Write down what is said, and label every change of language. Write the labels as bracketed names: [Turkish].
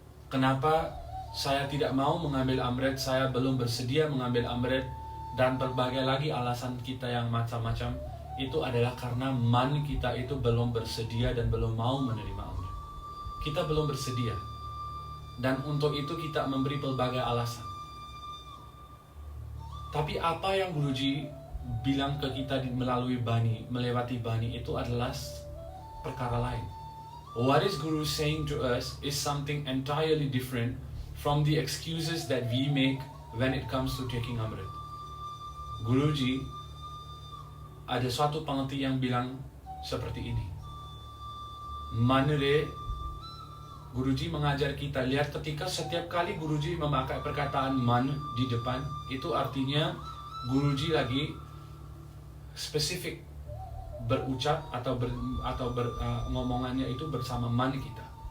[Indonesian] Kenapa saya tidak mau mengambil amrit, saya belum bersedia mengambil amrit, dan berbagai lagi alasan kita yang macam-macam, itu adalah karena man kita itu belum bersedia dan belum mau menerima amrit. Kita belum bersedia, dan untuk itu kita memberi pelbagai alasan. Tapi apa yang Guruji bilang ke kita melalui Bani, melewati Bani, itu adalah perkara lain. [English] What is Guru saying to us is something entirely different from the excuses that we make when it comes to taking amrit. [Indonesian] Guruji ada suatu pengeti yang bilang seperti ini. Manre, Guruji mengajar kita, lihat ketika setiap kali Guruji memakai perkataan man di depan, itu artinya Guruji lagi spesifik berucap atau ngomongannya itu bersama man kita.